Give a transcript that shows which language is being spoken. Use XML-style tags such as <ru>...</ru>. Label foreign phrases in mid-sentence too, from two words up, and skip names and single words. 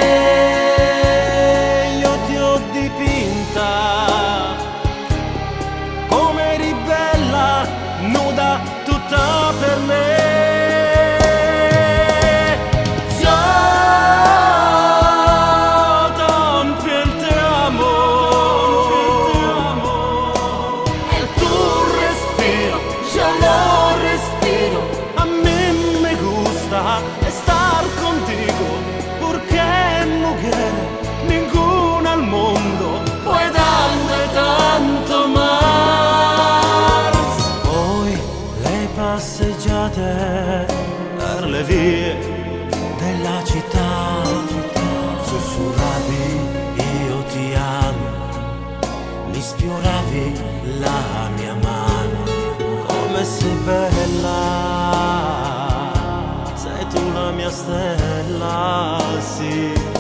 <it>Come eri bella, nuda, tutta per me. Già tanto il</it> <es>te amo,</es> <it>e il tuo respiro, già lo respiro.</it> <es>A me gusta estar contigo, porque mujer ninguna al mundo puede darme tanto más.</es> <it>Poi le passeggiate per le vie della città, sussurravi io ti amo, mi sfioravi la mia mano, come sei bella, sei tu la mia stella, sì.</it>